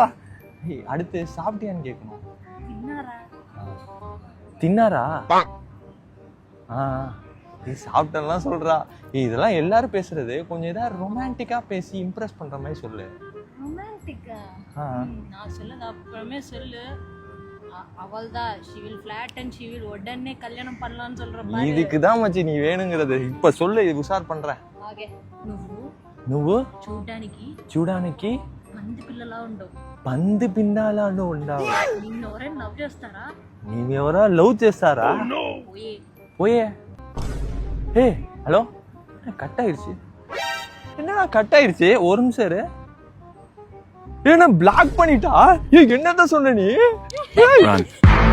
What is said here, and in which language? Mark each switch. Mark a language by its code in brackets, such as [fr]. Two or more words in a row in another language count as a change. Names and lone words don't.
[ta] அடுத்து சாப்பிட்டியான்னு கேட்கணும். தின்னாரா? சாப்பிட்டெல்லாம் சொல்றா. இதெல்லாம் எல்லாரும் பேசுறது, கொஞ்சம் ஏதாவது ரொமான்டிக்கா பேசி இம்ப்ரெஸ் பண்ற மாதிரி சொல்லு. ரொமான்டிக்கா? நான் சொல்லல, அப்புறமே சொல்லு. அவள்தான் [en] she will flatten, she will [ta] உடனே கல்யாணம் பண்ணலாம்னு சொல்ற பாரு. இதுக்கு தான் மச்சி நீ வேணுங்கிறது. இப்ப சொல்லு, உஷார் பண்றேன். [te] ఓకే, నువ్వు చూడడానికి పంది పిల్లలా ఉండవు. పంది పిల్లలా ఉండవు. నిన్ను ఎవరైనా లవ్ చేస్తారా? నీవెవరో లవ్ చేస్తారా? పోయే. [ta] ஹலோ, கட் ஆயிடுச்சு. என்னடா கட் ஆயிடுச்சு? ஒரு நிமிஷம் இரு. என்ன பிளாக் பண்ணிட்டா? என்னதான் சொன்ன நீ?